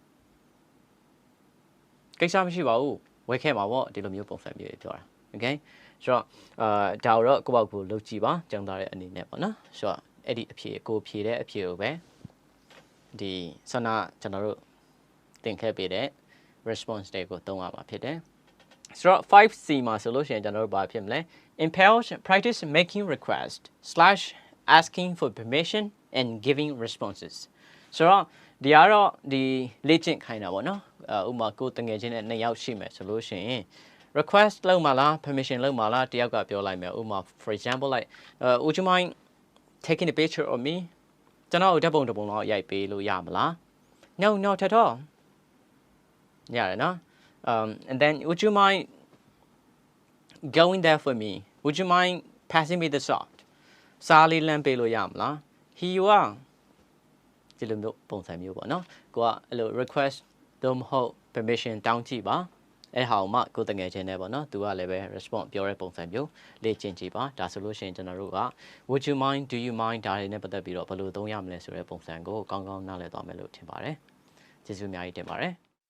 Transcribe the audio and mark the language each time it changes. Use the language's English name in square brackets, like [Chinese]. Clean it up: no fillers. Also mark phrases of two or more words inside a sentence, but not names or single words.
[Burmese] ကိစ္စမရှိပါဘူးဝယ်ခဲ့မှာပေါ့ဒီလိုမျိုးပုံစံမျိုးတွေပြောတာ okay ဆိုတော့ဒါတော့ကိုယ့်ဘောက်ကိုလုပ်ကြည့်ပါကျန်သားတဲ့အနေနဲ့ပေါ့နော်ဆိုတော့အဲ့ဒီအဖြေကိုဖြေတဲ့အဖြေကိုပဲဒီဆန္ဒကျွန်တော်တို့သင်ခဲ့ပေးတဲ့ response တွေကိုသုံးရ မှာဖြစ်တယ်ဆိုတော့ 5C မှာဆိုလို့ရှိရင်ကျွန်တော်တို့ဘာဖြစ်မလဲ [English] impels practice making request / asking for permission and giving responses [Burmese] ဆိုတော့ဒီကတော့ဒီလေ့ကျင့်ခိုင်းတာပေါ့နော်ဥပမာကိုတငယ်ချင်းနဲ့2 ယောက်ရှိမယ်ဆိုလို့ရှိရင် request လုပ်မှာလား permission လုပ်မှာလားတယောက်ကပြောလိုက်မယ်ဥပမာ [English] for example like would you mind taking a picture of me [Burmese] ကျွန် တော်ဓာတ်ပုံတစ်ပုံလောက်ရိုက်ပေးလို့ရမလား [English] no not at all [Burmese] ရတယ်နော် [English] and then would you mind going there for me would you mind passing me the salt [Burmese] စားလေးလမ်းပေးလို့ရမလား [English] here you are [Burmese] ဒီလိုမျိုးပုံစံမျိုးပေါ့နော်ကိုကအဲ့လို request တော့မဟုတ် permission တောင်းကြည့်ပါအဲ့ဟာမှကိုတငယ်ချင်းနဲ့ပေါ့နော်သူကလည်းပဲ response ပြောတဲ့ပုံစံမျိုးလေ့ကျင့်ကြည့်ပါဒါဆိုလို့ရှိရင်ကျွန်တော်တို့က [English] would you mind do you mind [Burmese] ဒါတွေနဲ့ပတ်သက်ပြီးတော့ဘယ်လိုသုံးရမလဲဆိုတဲ့ပုံစံကိုကောင်းကောင်းနားလည်သွားမယ်လို့ထင်ပါတယ်ကျေးဇူးအများကြီးတင်ပါတယ်